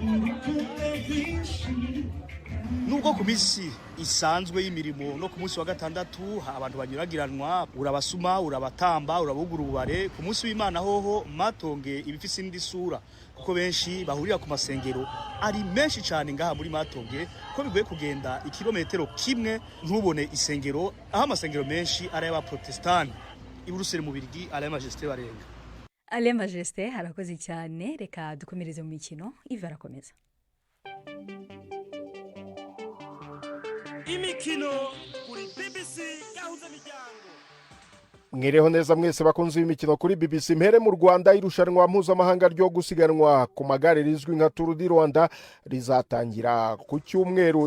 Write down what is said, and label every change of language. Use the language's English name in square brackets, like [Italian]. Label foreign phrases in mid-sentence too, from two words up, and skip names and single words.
[Rundi] Nubwo ku misi isanzwe y'imirimo no ku munsi wa gatandatu abantu banyuragiranwa urabasuma urabatamba urabugura ubare ku munsi w'Imana hoho Matonge ibifise indi sura kuko benshi bahurira ku masengero ari menshi cyane ngaha muri Matonge ko bigoye kugenda ikilometero kimwe ntubone isengero aho amasengero menshi ari y'abaprotestani iburusere mu Birigi ari y'Amajesté barenga. Ale Majesté harakoze cyane reka dukomereze mu mikino Iva arakomeza. Imikino kuri BBC Gahuzamiryango. [Kinyarwanda] Mwireho neza mwese bakunze imikino kuri BBC. Mpere mu Rwanda irushanwa mpuzamahanga ryo gusiganwa ku magare rizwi nka Tour du Rwanda rizatangira ku cyumweru.